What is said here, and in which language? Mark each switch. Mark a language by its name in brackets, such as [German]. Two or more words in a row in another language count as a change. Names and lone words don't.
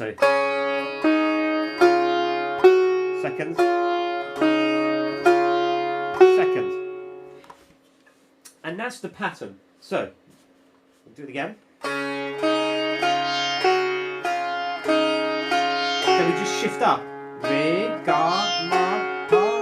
[English] So second, second, and that's the pattern. So we'll do it again. Then we just shift up. Re, ga, ma, pa,